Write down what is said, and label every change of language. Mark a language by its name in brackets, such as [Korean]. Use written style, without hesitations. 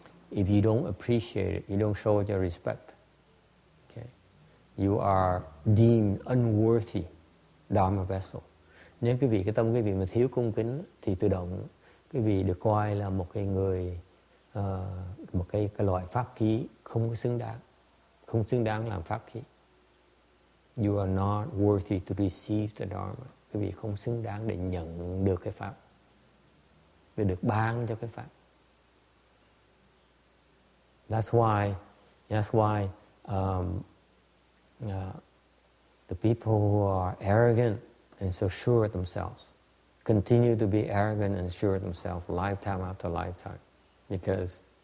[English] If you don't appreciate it, you don't show your respect. Okay? You are deemed unworthy Dharma vessel. [Vietnamese] Nếu cái tâm quý vị mà thiếu cung kính thì tự động quý vị được coi là một cái người, một cái loại pháp khí không có không xứng đáng làm pháp khí. [English] You are not worthy to receive the Dharma. [Vietnamese] Quý vị không xứng đáng để nhận được cái pháp, để được ban cho cái pháp. [English] That's why the people who are arrogant and so sure of themselves continue to be arrogant and sure of themselves lifetime after lifetime, because